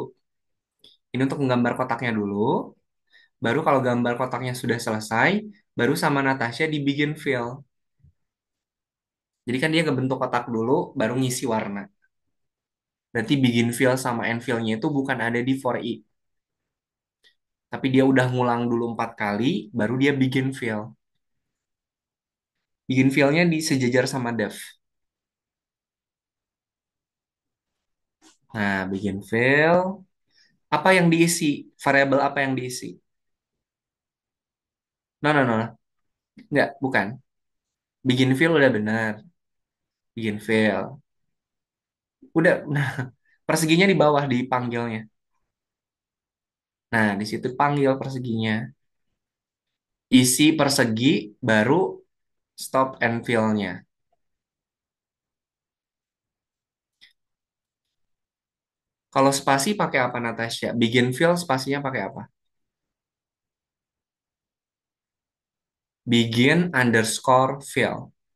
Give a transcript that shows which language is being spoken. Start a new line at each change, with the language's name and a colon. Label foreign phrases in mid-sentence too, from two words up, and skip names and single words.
Indonesian: Ini untuk menggambar kotaknya dulu, baru kalau gambar kotaknya sudah selesai, baru sama Natasha dibikin fill. Jadi kan dia ngebentuk kotak dulu, baru ngisi warna. Berarti
English: begin fill
Indonesian: sama
English: end fill-
Indonesian: nya itu bukan ada di for i, tapi dia udah ngulang dulu 4 kali, baru dia begin fill.
English: Begin fill-
Indonesian: nya di sejajar sama def. Nah,
English: begin fill,
Indonesian: apa yang diisi? Variabel apa yang diisi?
English: No, no, no, no.
Indonesian: Nggak, bukan.
English: Begin fill
Indonesian: udah benar.
English: Begin fill.
Indonesian: Udah, nah, perseginya di bawah dipanggilnya. Nah, di situ panggil perseginya. Isi persegi, baru
English: stop and fill-
Indonesian: nya. Kalau spasi pakai apa, Natasha?
English: Begin fill
Indonesian: spasinya pakai apa?
English: Begin underscore fill.